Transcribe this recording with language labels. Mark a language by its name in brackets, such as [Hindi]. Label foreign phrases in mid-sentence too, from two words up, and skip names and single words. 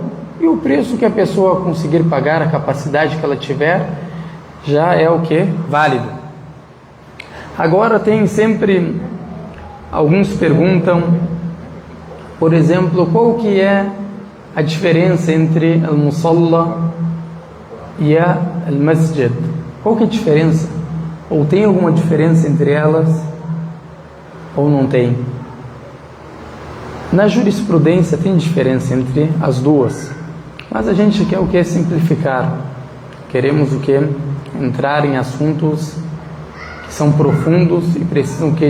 [Portuguese] E o preço que a pessoa conseguir pagar, a capacidade que ela tiver, já é o que? Válido. Agora tem sempre, alguns perguntam, por exemplo, qual que é a diferença entre al-musalla e al-masjid? Qual que é a diferença? Ou tem alguma diferença entre elas? Ou não tem? Na jurisprudência tem diferença entre as duas. Mas a gente quer o que? Simplificar. Queremos o que? Entrar em assuntos que são profundos e precisam o que?